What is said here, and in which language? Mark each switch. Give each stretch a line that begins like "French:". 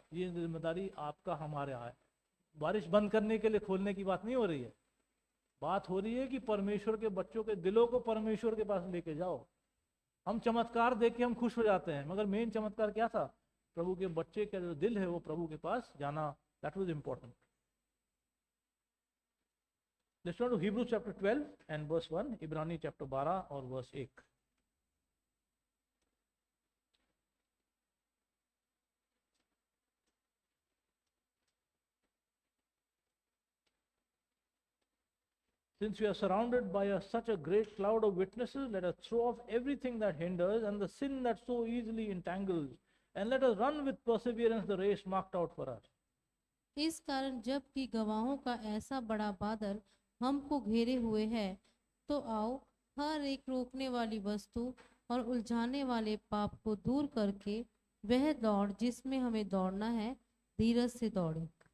Hindi: ये जिम्मेदारी आपका हमारे है. बारिश बंद करने के लिए खोलने की बात नहीं हो रही है. बात हो रही है कि परमेश्वर के बच्चों के दिलों को परमेश्वर के पास लेके जाओ. हम चमत्कार देख के हम खुश हो जाते हैं, मगर मेन चमत्कार क्या था? प्रभु के बच्चे का जो दिल है वो प्रभु के पास जाना.
English: That was important. Let's turn to Hebrews chapter 12 and verse 1.
Hindi: इब्रानी चैप्टर 12 और verse 1.
English: Since we are surrounded by such a great cloud of witnesses, let us throw off everything that hinders and the sin that so easily entangles, and let us run with perseverance the race marked out for us.
Hindi: इस कारण जब कि गवाहों का ऐसा बड़ा बादल हमको घेरे हुए है, तो आओ हर एक रोकने वाली वस्तु और उलझाने वाले पाप को दूर करके वह दौड़ जिसमें हमें दौड़ना है, धीरज से दौड़े।